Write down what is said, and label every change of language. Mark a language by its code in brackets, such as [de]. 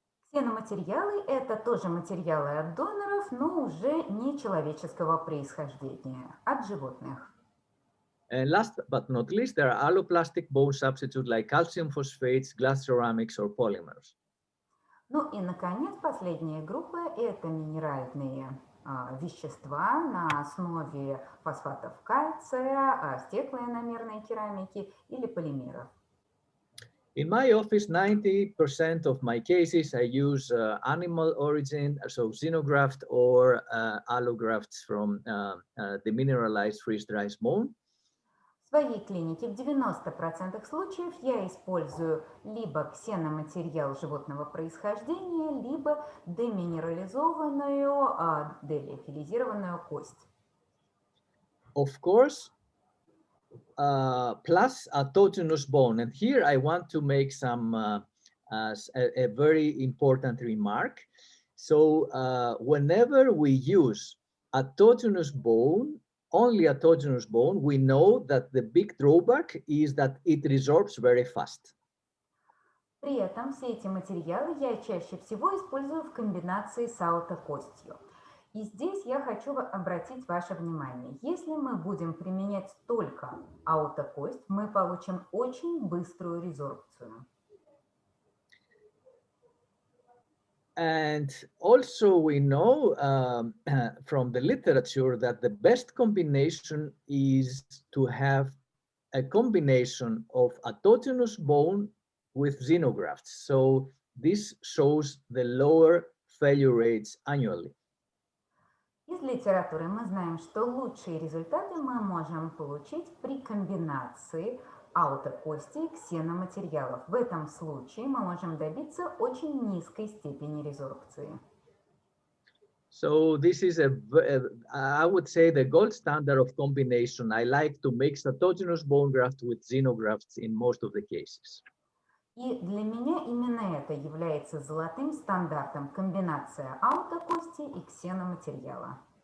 [ru] Ксеноматериалы – это тоже материалы от доноров, но уже не человеческого происхождения, от животных. [en] And last but not least, there are alloplastic bone substitutes like calcium phosphates, glass ceramics, or polymers. [ru] Ну и, наконец, последняя группа – это минеральные вещества на основе фосфатов кальция, стеклоиномерной керамики или полимеров. [en] In my office, 90% of my cases, I use animal origin, so xenograft or allografts from the mineralized freeze-dried bone. [ru] В своей клинике в 90% случаев я использую либо ксеноматериал животного происхождения, либо деминерализованную, делиофилизированную кость. [en] Of course, plus autogenous bone. And here I want to make some a very important remark. So whenever we use autogenous bone, only autogenous bone, we know that the big drawback is that it resorbs very fast. [ru] При этом все эти материалы я чаще всего использую в комбинации с аутокостью. И здесь я хочу обратить ваше внимание. Если мы будем применять только аутокость, мы получим очень быструю резорбцию. [en] And also we know from the literature that the best combination is to have a combination of autogenous bone with xenografts. So this shows the lower failure rates annually. [ru] Из литературы мы знаем, что лучшие результаты мы можем получить при комбинации аутокости и ксеноматериалов. В этом случае мы можем добиться очень низкой степени резорбции. [en] So this is I would say the gold standard of combination. I like to mix autogenous bone graft with xenografts in most of the cases. [ru] И для меня именно это является золотым стандартом — комбинация аутокости и ксеноматериала.